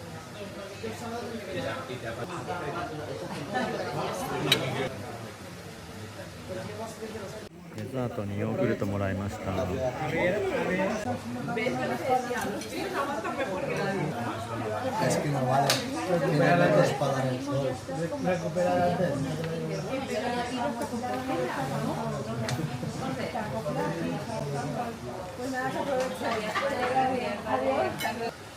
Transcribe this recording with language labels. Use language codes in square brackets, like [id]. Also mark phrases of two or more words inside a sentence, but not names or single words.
[es] Eso [ja] デザートにヨーグルトもらいました。 [es] Es que no vale. Primeramente es para dar el sol. Recuperar antes. Pues nada, se aprovecha.